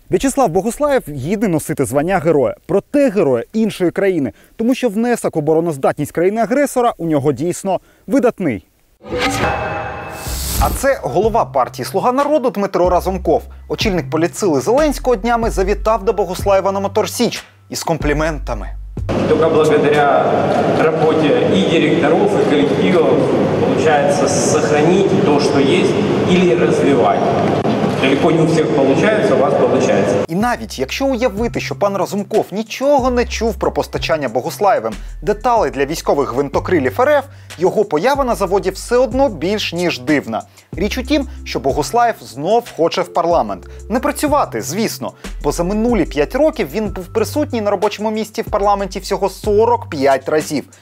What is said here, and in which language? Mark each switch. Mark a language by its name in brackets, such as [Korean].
[Ukrainian] В'ячеслав Богуслаєв гідний носити звання героя. Проте героя іншої країни, тому що внесок в обороноздатність країни-агресора у нього дійсно видатний. А це голова партії «Слуга народу» Дмитро Разумков. Очільник політсили Зеленського днями завітав до Богуслаєва на Мотор Січ із компліментами. [Russian] Только благодаря работе и директоров, и коллективов получается сохранить то, что есть, или развивать. [Ukrainian] Далеко не у всіх виходить, у вас виходить. І навіть якщо уявити, що пан Разумков нічого не чув про постачання Богуслаєвим деталей для військових гвинтокрилів РФ, його поява на заводі все одно більш ніж дивна. Річ у тім, що Богуслаєв знов хоче в парламент. Не працювати, звісно, бо за минулі 5 років він був присутній на робочому місці в парламенті всього 45 разів.